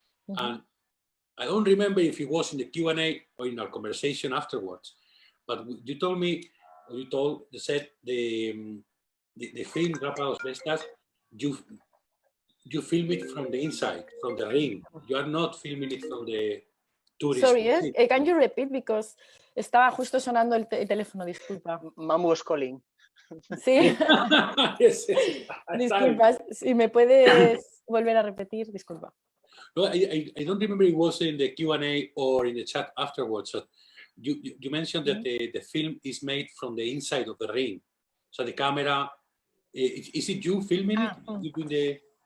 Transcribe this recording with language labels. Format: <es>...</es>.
<en>And I don't remember if it was in the Q&A or in our conversation afterwards, but you told me, or you said the film Rapa das Bestas, you film it from the inside, from the ring. You are not filming it from the tourist. Sorry, can you repeat? Because</en> <es>estaba justo sonando el teléfono, disculpa.</es> <en>Mom was calling.</en> <es>Sí.</es> <en>Yes.</en> <es>Disculpa, si me puedes volver a repetir, disculpa.</es> <en>No, I don't remember it was in the Q&A or in the chat afterwards. So you mentioned that the film is made from the inside of the ring. So the camera, is it you filming it?</en>